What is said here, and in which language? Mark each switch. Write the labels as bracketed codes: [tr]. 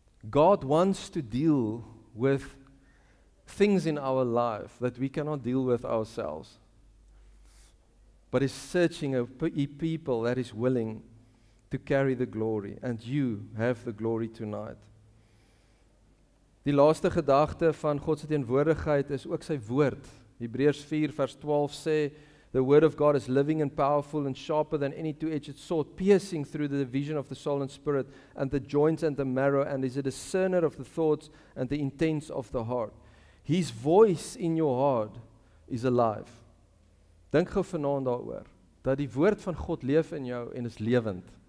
[en] God wants to deal with things in our life that we cannot deal with ourselves. But is searching a people that is willing to carry the glory. And you have the glory tonight. [af] Die laaste gedagte van God se teenwoordigheid is ook sy woord. Hebreërs 4 vers 12 sê, [en] the word of God is living and powerful and sharper than any two-edged sword, piercing through the division of the soul and spirit, and the joints and the marrow, and is a discerner of the thoughts and the intents of the heart. His voice in your heart is alive. [af] Dink gou vanaand daaroor, dat die woord van God leef in jou en is lewend.